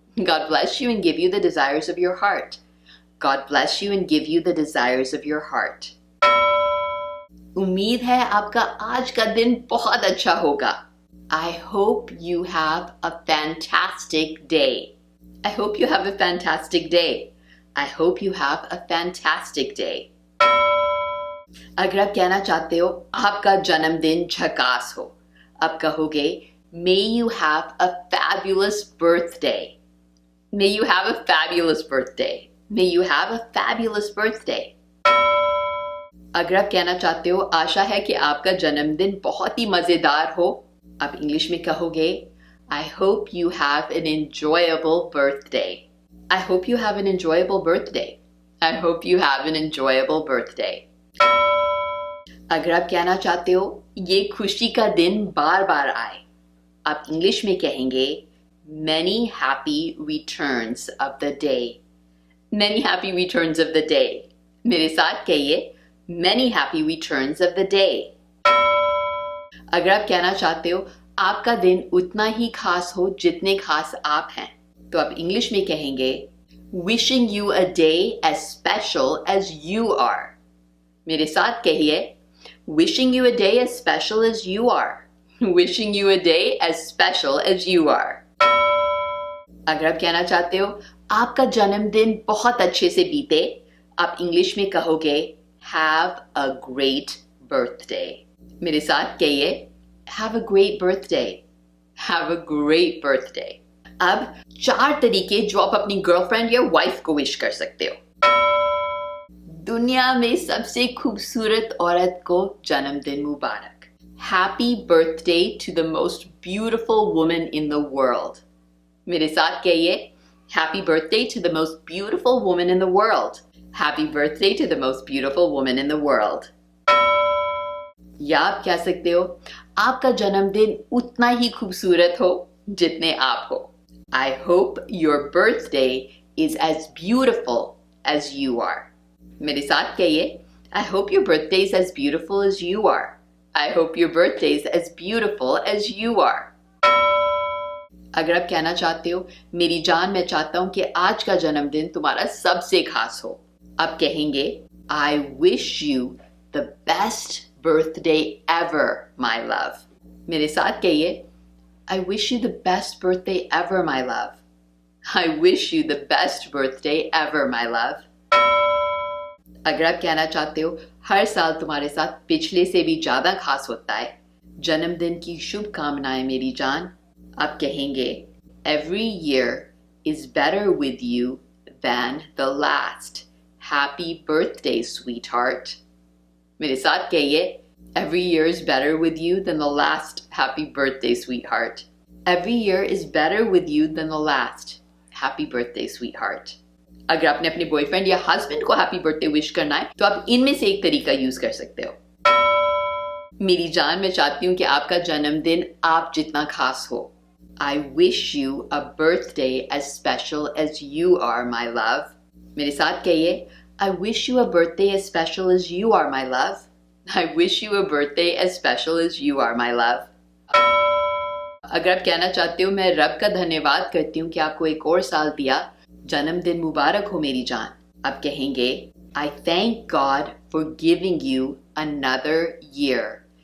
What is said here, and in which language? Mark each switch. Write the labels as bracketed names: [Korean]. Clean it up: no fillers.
[English] God bless you and give you the desires of your heart। God bless you and give you the desires of your heart। [Hindi] उम्मीद है आपका आज का दिन बहुत अच्छा होगा। [English] I hope you have a fantastic day। I hope you have a fantastic day। I hope you have a fantastic day। [Hindi] अगर आप कहना चाहते हो आपका जन्मदिन झकास हो, आप कहोगे [English] May you have a fabulous birthday। May you have a fabulous birthday। May you have a fabulous birthday। [Hindi] अगर आप कहना चाहते हो आशा है कि आपका जन्मदिन बहुत ही मजेदार हो, आप इंग्लिश में कहोगे [English] I hope you have an enjoyable birthday। I hope you have an enjoyable birthday। I hope you have an enjoyable birthday। [Hindi] अगर आप कहना चाहते हो ये खुशी का दिन बार बार आए, आप इंग्लिश में कहेंगे [English] Many happy returns of the day। Many happy returns of the day। [Hindi] मेरे साथ कहिए [English] Many happy returns of the day। [Hindi] अगर आप कहना चाहते हो आपका दिन उतना ही खास हो जितने खास आप हैं, तो आप इंग्लिश में कहेंगे [English] Wishing you a day as special as you are। [Hindi] मेरे साथ कहिए [English] Wishing you a day as special as you are। Wishing you a day as special as you are। [Hindi] अगर आप कहना चाहते हो आपका जन्मदिन बहुत अच्छे से बीते, आप इंग्लिश में कहोगे [English] Have a great birthday। [Hindi] मेरे साथ कहिए [English] Have a great birthday। Have a great birthday। [Hindi] अब 4 तरीके जो आप अपनी गर्लफ्रेंड या वाइफ को विश कर सकते हो। दुनिया में सबसे खूबसूरत औरत को जन्मदिन मुबारक। [English] Happy birthday to the most beautiful woman in the world. [Hindi] मेरे साथ कहिए, [English] Happy birthday to the most beautiful woman in the world. Happy birthday to the most beautiful woman in the world. [Hindi] या आप कह सकते हो, आपका जन्मदिन उतना ही खूबसूरत हो जितने आप हो। [English] I hope your birthday is as beautiful as you are. [Hindi] मेरे साथ कहिए, [English] I hope your birthday is as beautiful as you are. I hope your birthday is as beautiful as you are. [Hindi] अगर आप कहना चाहते हो, मेरी जान मैं चाहता हूं कि आज का जन्मदिन तुम्हारा सबसे खास हो, आप कहेंगे, [English] I wish you the best birthday ever, my love. [Hindi] मेरे साथ कहिए, [English] I wish you the best birthday ever, my love. I wish you the best birthday ever, my love. [Hindi] अगर आप कहना चाहते हो, हर साल तुम्हारे साथ पिछले से भी ज्यादा खास होता है, जन्मदिन की शुभकामनाएं मेरी जान, आप कहेंगे, [English] Every year is better with you than the last. Happy birthday, sweetheart. [Hindi] मेरे साथ कहिए, [English] Every year is better with you than the last. Happy birthday, sweetheart. Every year is better with you than the last. Happy birthday, sweetheart. [Hindi] अगर आपने अपने boyfriend या husband को happy birthday wish करना है तो आप इनमें से एक तरीका यूज कर सकते हो। मेरी जान मैं चाहती हूँ कि आपका जन्मदिन आप जितना खास हो। [English] I wish you a birthday as special as you are, my love. [Hindi] मेरे साथ कहिए, [English] I wish you a birthday as special as you are, my love. I wish you a birthday as special as you are, my love. [Hindi] अगर आप कहना चाहते हो, मैं रब का धन्यवाद करती हूँ कि आपको एक और साल दिया, जन्मदिन मुबारक हो मेरी जान, आप कहेंगे, [English] I thank God for giving you another year.